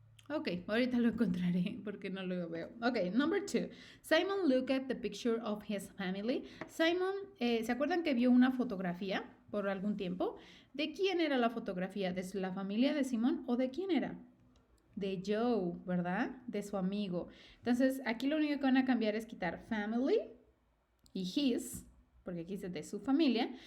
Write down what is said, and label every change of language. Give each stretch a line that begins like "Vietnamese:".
Spanish: Ok, ahorita lo encontraré porque no lo veo.
English: Ok, number 2. Simon looked at the picture of his family.
Spanish: Simon, ¿se acuerdan que vio una fotografía por algún tiempo? ¿De quién era la fotografía? ¿De la familia de Simon o de quién era? De Joe, ¿verdad? De su amigo. Entonces, aquí lo único que van a cambiar es quitar family y his, porque aquí dice de su familia.